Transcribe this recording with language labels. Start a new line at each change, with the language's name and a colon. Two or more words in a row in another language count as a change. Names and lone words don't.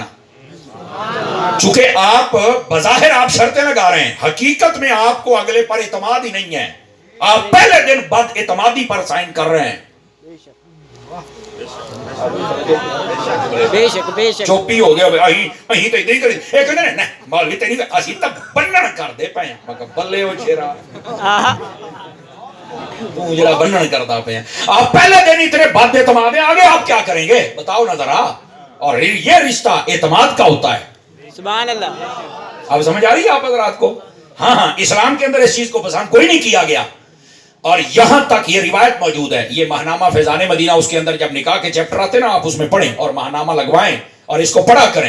Urdu: چونکہ آپ بظاہر آپ شرطیں لگا رہے ہیں, حقیقت میں آپ کو اگلے پر اعتماد ہی نہیں ہے. آپ پہلے دن بد اعتمادی پر سائن کر رہے ہیں. بے شک بے شک.
Punjabi: چوپی ہو گیا اہی تے نہیں کری. اے کہندے نے مولوی تے نہیں اسی تے بنن کر دے پے ہیں. میں کہ بلے او شیرا تو جڑا بنن کردا پے ہیں.
Urdu: آپ پہلے دن اتنے بد اعتماد ہیں, آگے آپ کیا کریں گے بتاؤ نا ذرا. اور یہ رشتہ اعتماد کا ہوتا ہے. سبحان اللہ. اب سمجھ آ رہی ہے آپ حضرات کو؟ ہاں اسلام کے اندر اس چیز کو پسند کوئی نہیں کیا گیا. اور یہاں تک یہ روایت موجود ہے, یہ ماہنامہ فیضان مدینہ, اس کے اندر جب نکاح کے چیپٹر آتے ہیں نا آپ اس میں پڑھیں اور ماہنامہ لگوائیں اور اس کو پڑھا کریں.